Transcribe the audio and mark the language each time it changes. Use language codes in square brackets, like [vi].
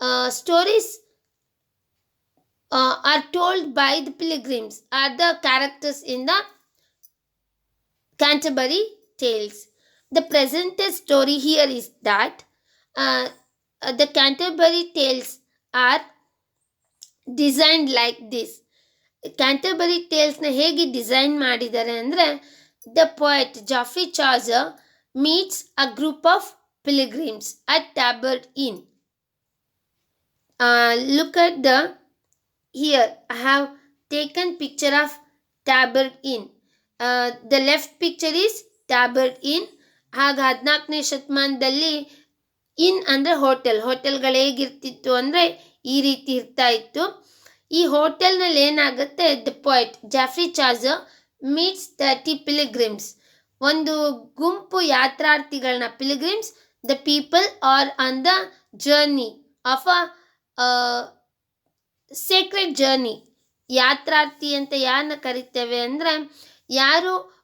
[en] Stories are told by the pilgrims, are the characters in the Canterbury Tales. The presented story here is that uh, the Canterbury Tales are designed like this. [kn] Canterbury ಟೇಲ್ಸ್ನ ಹೇಗೆ design ಮಾಡಿದ್ದಾರೆ ಅಂದರೆ, [en] The poet Geoffrey Chaucer meets a group of pilgrims at Tabard Inn. Look at the here. I have taken picture of Tabard Inn. The left picture is Tabard Inn. [kn] ಆಗ 14ನೇ ಶತಮಾನದಲ್ಲಿ ಇನ್ ಅಂದರೆ ಹೋಟೆಲ್ಗಳು ಹೇಗಿರ್ತಿತ್ತು ಅಂದರೆ ಈ ರೀತಿ ಇರ್ತಾ ಇತ್ತು. ಈ ಹೋಟೆಲ್ನಲ್ಲಿ ಏನಾಗುತ್ತೆ, [en] the poet Geoffrey Chaucer meets 30 pilgrims, [kn] ಒಂದು ಗುಂಪು ಯಾತ್ರಾರ್ಥಿಗಳನ್ನ, [en] Pilgrims the people are on the journey of a sacred journey. [kn] ಯಾತ್ರಾರ್ಥಿ ಅಂತ ಯಾರನ್ನ ಕರಿತೇವೆ ಅಂದರೆ, ಯಾರು